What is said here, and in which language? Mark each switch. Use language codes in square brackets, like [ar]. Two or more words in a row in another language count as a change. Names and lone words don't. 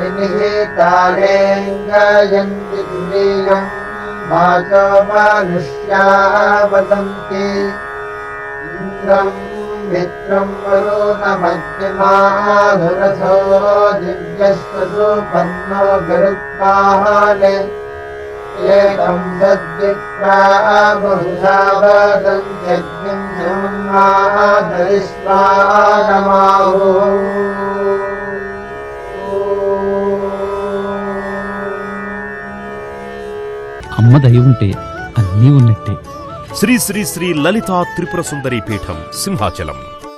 [sa] निहितारेङ्गयन्ति तुरीयम् वाचो मनुष्या वदन्ति इन्द्रम् मित्रम् वरुणमध्यमाधुरथो दिव्यस्वरूपन्नो गरुत्पाहाने एकम् सद्विप्रा बहुधा वदन्त्यग्निम् धर्मादरिष्वानमाहुः [te] అమ్మ దయ ఉంటే అన్నీ ఉన్నట్టే. శ్రీ శ్రీ శ్రీ లలితా త్రిపుర సుందరి పీఠం సింహాచలం.